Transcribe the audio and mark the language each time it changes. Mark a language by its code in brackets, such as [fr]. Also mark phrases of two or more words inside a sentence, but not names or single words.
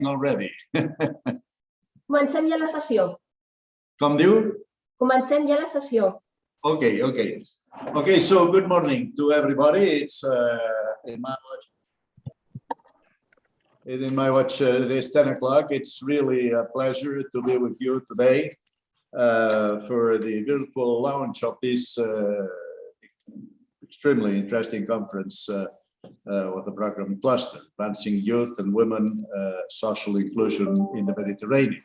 [en] already. [ca] Comencem ja la sessió. Com diu? Comencem ja la sessió. [en] Okay. Okay, so good morning to everybody. It's in my watch, it is 10 o'clock. It's really a pleasure to be with you today for the beautiful launch of this extremely interesting conference with the program cluster, Advancing Youth and Women, Social Inclusion in the Mediterranean.